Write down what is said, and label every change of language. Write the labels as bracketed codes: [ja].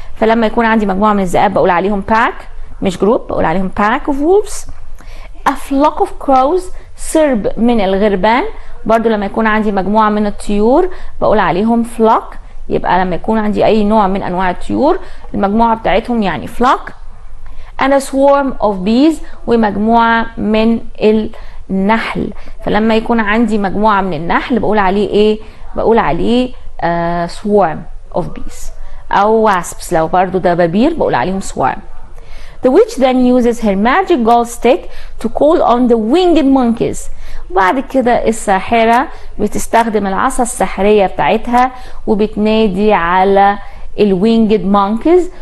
[ar] فلما يكون عندي مجموعة من الذئاب بقول عليهم pack مش group، بقول عليهم [en] pack of wolves. a flock of crows، [ar] سرب من الغربان. برضو لما يكون عندي مجموعة من الطيور بقول عليهم flock. يبقى لما يكون عندي أي نوع من أنواع الطيور المجموعة بتاعتهم يعني flock. [en] and a swarm of bees، [ar] ومجموعة من النحل. فلما يكون عندي مجموعة من النحل بقول عليه ايه؟ بقول عليه [en] swarm of bees [ar] أو wasps. لو برضو دبابير بقول عليهم swarm. [en] The witch then uses her magic gold stick to call on the winged monkeys. [ar] وبعد كده الساحرة بتستخدم العصا السحرية بتاعتها وبتنادي على الوينجد مونكيز.